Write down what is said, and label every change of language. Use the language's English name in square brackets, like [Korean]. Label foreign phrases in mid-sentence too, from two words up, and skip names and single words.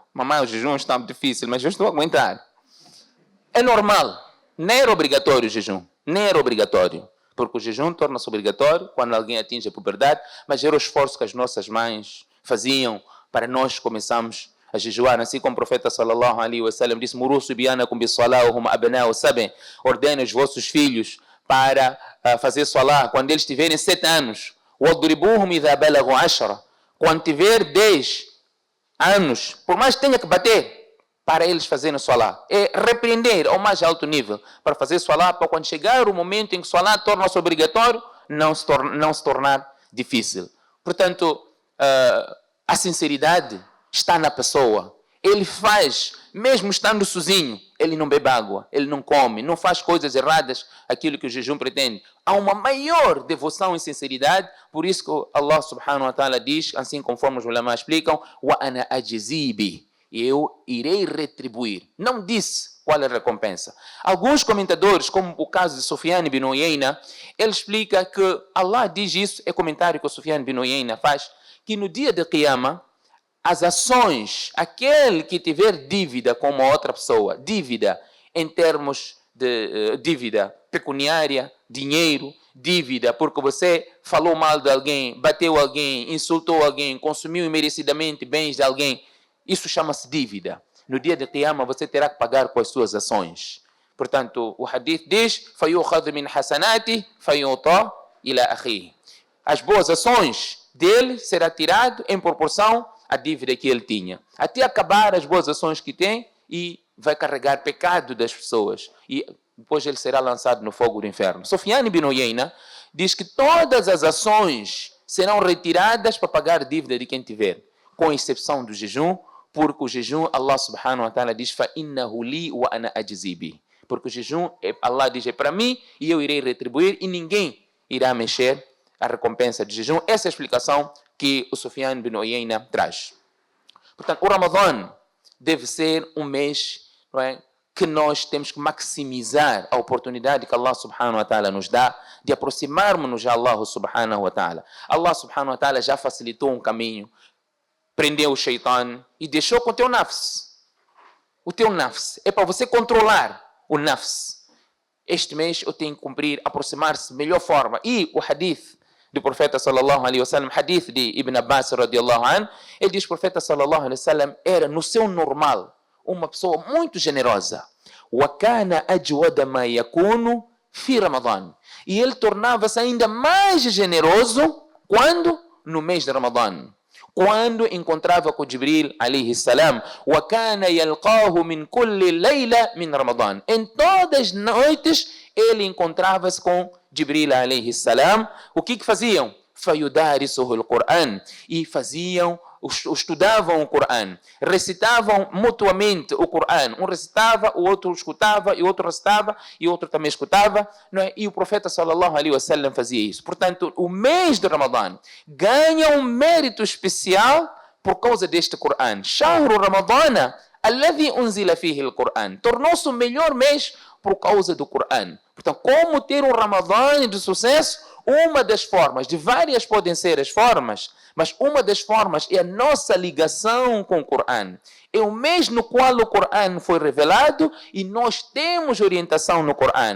[Portuguese] Mamãe, o jejum está difícil, mas eu estou a aguentar. É normal. Nem era obrigatório o jejum. Nem era obrigatório. Porque o jejum torna-se obrigatório quando alguém atinge a puberdade, mas era o esforço que as nossas mães faziam para nós começarmos a jejuar. Assim como o profeta [Arabic] صلى الله عليه وسلم disse, مروا صبيانكم بصلاتهم أبناء سبع. [Portuguese] Ordena os vossos filhos para fazer salah quando eles tiverem 7 anos. [Arabic] واضربوهم إذا بلغوا [Portuguese] 10. Quando tiver 10 anos, por mais que tenha que bater, para eles fazerem Salah. É repreender ao mais alto nível para fazer Salah, para quando chegar o momento em que Salah torna-se obrigatório, não se tornar difícil. Portanto, a sinceridade está na pessoa. Ele faz, mesmo estando sozinho, ele não bebe água, ele não come, não faz coisas erradas, aquilo que o jejum pretende. Há uma maior devoção e sinceridade, por isso que Allah [Arabic] سبحانه وتعالى [Portuguese] diz, assim conforme os ulama explicam, [Arabic] وأنا أجزي به, [Portuguese] eu irei retribuir. Não disse qual é a recompensa. Alguns comentadores, como o caso de Sufyan ibn Uyayna, ele explica que Allah diz isso, é comentário que o Sufyan ibn Uyayna faz, que no dia de Qiyamah, as ações, aquele que tiver dívida com uma outra pessoa, dívida em termos de dívida pecuniária, dinheiro, dívida porque você falou mal de alguém, bateu alguém, insultou alguém, consumiu imerecidamente bens de alguém, isso chama-se dívida. No dia de Qiyamah você terá que pagar com as suas ações. Portanto, o hadith diz, [Arabic] فَيُؤْخَذُ مِنْ حَسَنَاتِهِ فَيُعْطَى إِلَى أَخِيهِ. [Portuguese] As boas ações dele será tirado em proporção à dívida que ele tinha. Até acabar as boas ações que tem e vai carregar pecado das pessoas. E depois ele será lançado no fogo do inferno. Sufyan ibn Uyayna diz que todas as ações serão retiradas para pagar a dívida de quem tiver, com exceção do jejum, porque o jejum, Allah [Arabic] سبحانه وتعالى [Portuguese] diz, [Arabic] فَإِنَّهُ لِي وَأَنَا أَجْزِي. [Portuguese] Porque o jejum, Allah diz, é para mim e eu irei retribuir e ninguém irá mexer a recompensa de jejum. Essa é a explicação que o Sufyan ibn Uyayna traz. Portanto, o Ramadã deve ser um mês, não é, que nós temos que maximizar a oportunidade que Allah [Arabic] سبحانه وتعالى [Portuguese] nos dá de aproximarmos-nos a Allah [Arabic] سبحانه وتعالى. [Portuguese] Allah [Arabic] سبحانه وتعالى [Portuguese] já facilitou um caminho, prendeu o shaitan e deixou com o teu nafs. O teu nafs é para você controlar o nafs. Este mês eu tenho que cumprir, aproximar-se de melhor forma. E o hadith do profeta [Arabic] صلى الله عليه وسلم, [Portuguese] hadith de Ibn Abbas [Arabic] رضي الله عنه, [Portuguese] ele diz que o profeta [Arabic] صلى الله عليه وسلم [Portuguese] era no seu normal uma pessoa muito generosa. [Arabic] وَكَانَ أَجْوَدَ مَا يَكُونُ فِي رَمَضَانِ. [Portuguese] E ele tornava-se ainda mais generoso quando? No mês de Ramadã. Quando encontrava com Jibril [Arabic] عليه السلام, وَكَانَ يَلْقَاهُ مِنْ كُلِّ لَيْلَةٍ مِنْ رَمَضَانِ. [Portuguese] Em todas as noites ele encontrava-se com Jibril [Arabic] عليه السلام. [Portuguese] O que faziam? [Arabic] فَيُدَارِسُهُ الْقُرْآنِ. [Portuguese] E estudavam o Corão, recitavam mutuamente o Corão. Um recitava, o outro escutava, e o outro recitava, e o outro também escutava, não é? E o profeta [Arabic] صلى الله عليه وسلم [Portuguese] fazia isso. Portanto, o mês de Ramadã ganha um mérito especial por causa deste Corão. [Arabic] شهر رمضان الذي أنزل فيه القرآن. [Portuguese] Tornou-se o melhor mês por causa do Corão. Portanto, como ter um Ramadã de sucesso? Uma das formas, de várias podem ser as formas, mas uma das formas é a nossa ligação com o Corão. É o mês no qual o Corão foi revelado e nós temos orientação no Corão.